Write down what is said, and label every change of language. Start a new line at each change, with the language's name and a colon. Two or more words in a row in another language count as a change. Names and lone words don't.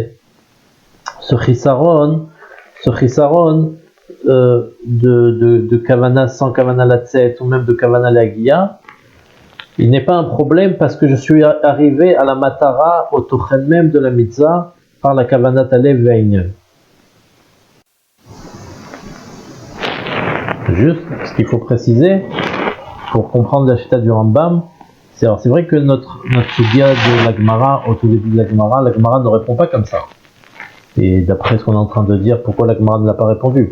French: Ce chisaron de kavana sans
Hebrew: כוונה לצאת
French: ou même de
Hebrew: כוונה להגיע,
French: il n'est pas un problème parce que je suis arrivé à la matara, au tochen même de la mitzvah, par la
Hebrew: כוונת הלב והעניין.
French: Juste, ce qu'il faut préciser, pour comprendre la chita du Rambam, c'est vrai que notre sugya de la Gemara, au tout début de la Gemara ne répond pas comme ça. Et d'après ce qu'on est en train de dire, pourquoi la Gemara ne l'a pas répondu?